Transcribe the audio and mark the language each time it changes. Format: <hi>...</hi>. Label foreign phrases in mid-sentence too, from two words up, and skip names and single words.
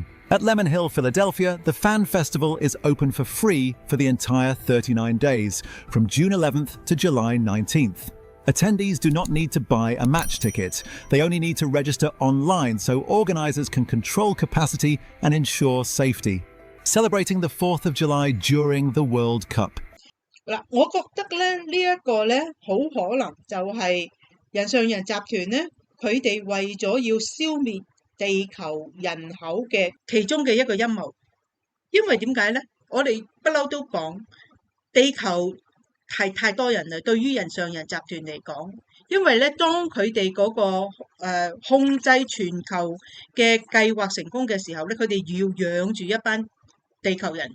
<en>At Lemon Hill, Philadelphia, the Fan Festival is open for free for the entire 39 days, from June 11th to July 19th. Attendees do not need to buy a match ticket. They only need to register online so organisers can control capacity and ensure safety. Celebrating the 4th of July during the World Cup.</en> <yue>嗱，我覺得咧呢一個咧好可能就係人上人集團咧，佢哋為咗要消滅地球人口嘅其中嘅一個陰謀。因為點解咧？我哋不嬲都講地球係太多人啦，對於人上人集團嚟講，因為咧當佢哋嗰個控制全球嘅計劃成功嘅時候咧，佢哋要養住一班地球人。</yue>